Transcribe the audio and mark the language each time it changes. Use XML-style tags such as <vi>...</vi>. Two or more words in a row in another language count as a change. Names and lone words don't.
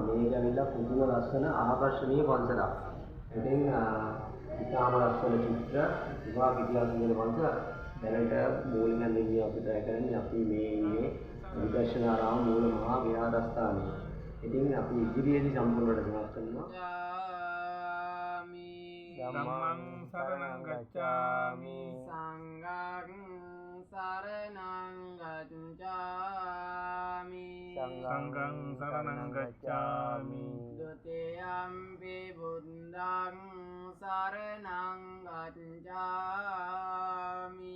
<si>මේක ඇවිල්ලා පුදුම ලස්සන ආකර්ෂණීය පන්සලක්. ඉතින් ඉතාම ලස්සන චිත්‍ර විවාහ විද්‍යාලයේ පන්සල දැනට මූලික හැඳින්වීම අපි තය කරන්නේ අපි මේ ඉන්නේ විදර්ශනාරාම මූල මහා විහාරස්ථානයේ. ඉතින් අපි ඉදිරියේදී සම්පූර්ණ වැඩසටහන කරනවා.</si> <pi>ධම්මං සරණං ගච්ඡාමි සංඝං සරණං ගච්ඡාමි සංඝං සරණං ගච්ඡාමි ဒ ුතියම්පි බුද්ධං සරණං ගච්ඡාමි</pi>